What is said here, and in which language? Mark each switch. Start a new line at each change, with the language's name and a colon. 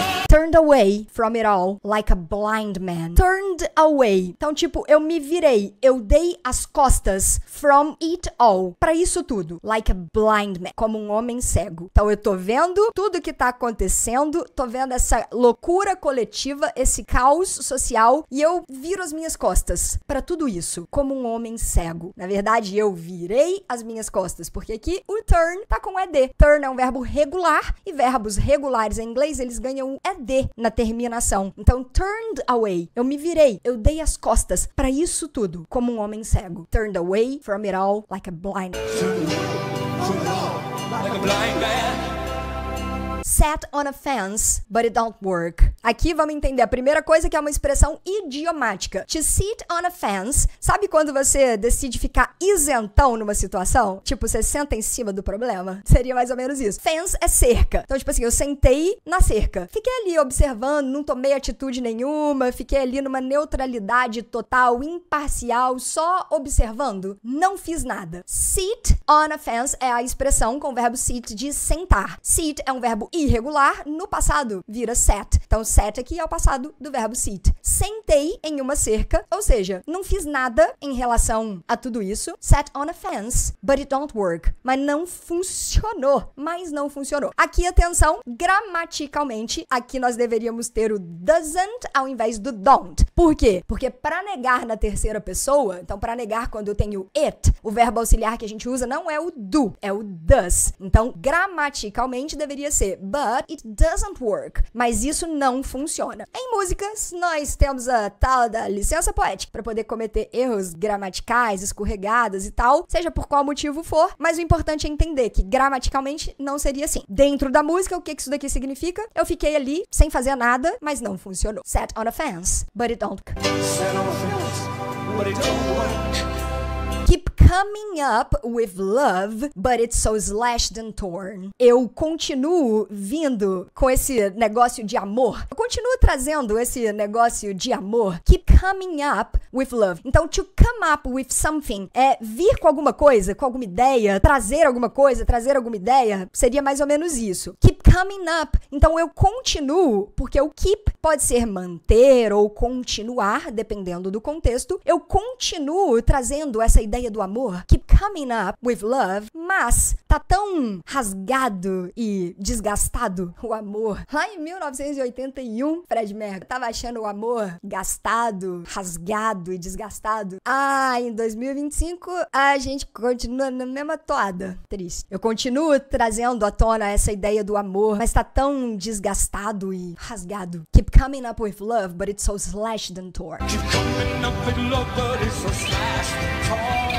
English: Turned away from it all like a blind man. Turned away.
Portuguese: Então, tipo, eu me virei. Eu dei as costas
English: from it all.
Portuguese: Pra isso tudo.
English: Like a blind man.
Portuguese: Como um homem cego. Então, eu tô vendo tudo que tá acontecendo. Tô vendo essa loucura coletiva, esse caos social. E eu viro as minhas costas pra tudo isso. Como um homem cego. Na verdade, eu virei as minhas costas. Porque aqui o turn tá com ed. Turn é um verbo regular. E verbos regulares em inglês, eles ganham um ed na terminação. Então, turned away. Eu me virei. Eu dei as costas pra isso tudo. Como um homem cego.
English: Turned away from it all like a blind. Like a blind man. Sat on a fence, but it don't work.
Portuguese: Aqui vamos entender a primeira coisa, que é uma expressão idiomática.
English: To sit on a fence.
Portuguese: Sabe quando você decide ficar isentão numa situação? Tipo, você senta em cima do problema? Seria mais ou menos isso. Fence é cerca. Então, tipo assim, eu sentei na cerca. Fiquei ali observando, não tomei atitude nenhuma, fiquei ali numa neutralidade total, imparcial, só observando. Não fiz nada.
English: Sit on a fence
Portuguese: é a expressão com o verbo sit de sentar. Sit é um verbo irregular, no passado vira sat. Então, sat aqui é o passado do verbo sit. Sentei em uma cerca, ou seja, não fiz nada em relação a tudo isso.
English: Sat on a fence, but it don't work.
Portuguese: Mas não funcionou. Aqui, atenção, gramaticalmente, aqui nós deveríamos ter o doesn't ao invés do don't. Por quê? Porque para negar na terceira pessoa, então para negar quando eu tenho it, o verbo auxiliar que a gente usa não é o do, é o does. Então, gramaticalmente deveria ser
English: but it doesn't work.
Portuguese: Mas isso não funciona. Em músicas, nós temos a tal da licença poética para poder cometer erros gramaticais, escorregadas e tal, seja por qual motivo for, mas o importante é entender que gramaticalmente não seria assim. Dentro da música, o que isso daqui significa? Eu fiquei ali sem fazer nada, mas não funcionou.
English: Set on a fence, but it don't. Set on a fence, but it don't work. Keep coming up with love, but it's so slashed and torn.
Portuguese: Eu continuo vindo com esse negócio de amor. Eu continuo trazendo esse negócio de amor.
English: Keep coming up with love.
Portuguese: Então, to come up with something é vir com alguma coisa, com alguma ideia, trazer alguma coisa, trazer alguma ideia, seria mais ou menos isso.
English: Keep coming up.
Portuguese: Então, eu continuo, porque o keep pode ser manter ou continuar, dependendo do contexto. Eu continuo trazendo essa ideia do amor,
English: keep coming up with love,
Portuguese: mas tá tão rasgado e desgastado o amor. Lá em 1981, Fred Mercury tava achando o amor gastado, rasgado e desgastado. Em 2025, a gente continua na mesma toada. Triste. Eu continuo trazendo à tona essa ideia do amor, mas tá tão desgastado e rasgado.
English: Keep coming up with love, but it's so slashed and torn. Keep coming up with love, but it's so slashed and torn.